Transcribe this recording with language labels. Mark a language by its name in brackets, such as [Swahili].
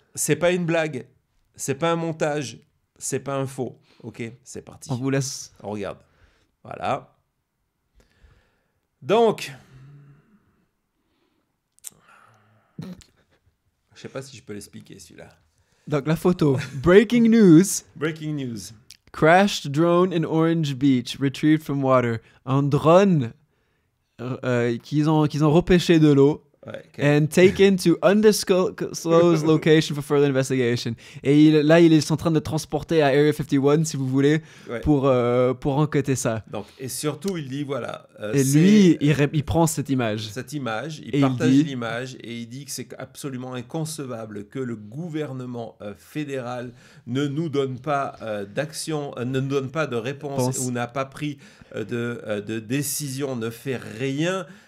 [French] C'est pas une blague, c'est pas un montage, c'est pas un faux. Ok, c'est parti. On vous laisse. On regarde. Voilà. Donc, je sais pas si je peux l'expliquer celui-là. Donc la photo. [English] Breaking news. Breaking news. Crashed drone in Orange Beach, retrieved from water. [French] Un drone qu'ils ont repêché de l'eau. Ouais, [English] and taken to undisclosed location for further investigation. [French] Et là, ils sont en train de transporter à Area 51, si vous voulez, pour enquêter ça. Donc, et surtout, il dit, voilà... et lui, il prend cette image. Il partage l'image et il dit que c'est absolument inconcevable que le gouvernement fédéral ne nous donne pas d'action, ne nous donne pas de réponse ou n'a pas pris de décision, ne fait rien